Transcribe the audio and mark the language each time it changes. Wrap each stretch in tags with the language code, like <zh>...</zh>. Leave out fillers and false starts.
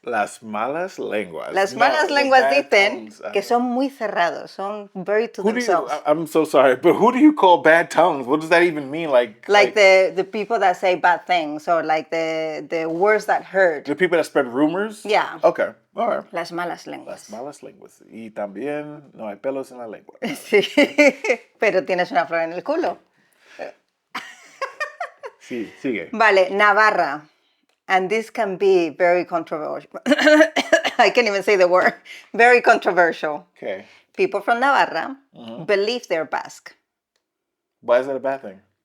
<es>Las malas lenguas. Las malas lenguas dicen que son muy cerrados, son</es> <en>very to themselves. I'm so sorry, but who do you call bad tongues? What does that even mean? Like the people that say bad things or like the words that hurt. The people that spread rumors? Yeah. Okay. All right.</en> <es>Las malas lenguas. Las malas lenguas. Y también no hay pelos en la lengua. Sí, pero tienes una flor en el culo. Sí, sigue. Vale, Navarra.</es> <en>And this can be very controversial. I can't even say the word. Very controversial. Okay. People from Navarra believe they're Basque. Why is that a bad thing?</en>